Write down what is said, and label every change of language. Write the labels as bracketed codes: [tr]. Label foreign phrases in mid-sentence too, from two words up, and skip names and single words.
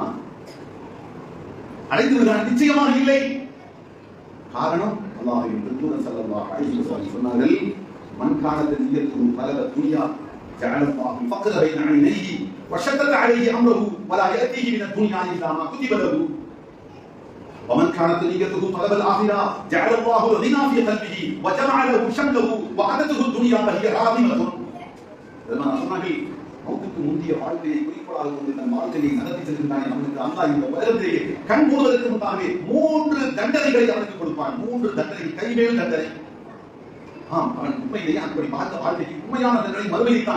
[ta] அடைந்து விடுகிறான்? நிச்சயமாக இல்லை. காரணம் அல்லாஹ்வின் தூதர் [ar] صلى الله عليه وسلم சொன்னார்கள், من كانت نيته طلب الدنيا جعل الله فقر بين عينيه وشتت عليه أمره ولا يأتيه من الدنيا إلا ما كتب له ومن كانت نيته طلب الآخرة جعل الله الغنى في قلبه وجمع له شمله وعادته الدنيا فهي راغمة. [ta] மௌத்துக்கு முந்தைய வாழ்க்கையை குறிக்கோளாக கொண்டு தன் வாழ்க்கையை நடத்தி செல்கின்றானே அவனுக்கு அல்லாஹ் இந்த உலகத்திலேயே கண் மூடுவதற்கு முன்பாகவே 3 தண்டனைகளை அவனுக்கு கொடுப்பான். 3 தண்டனை, கைமேல் தண்டனை. ஆம், அவன் உண்மையிலேயே அப்படி பார்த்த வாழ்க்கைக்கு உண்மையான தண்டனை மறுமையில்தான்.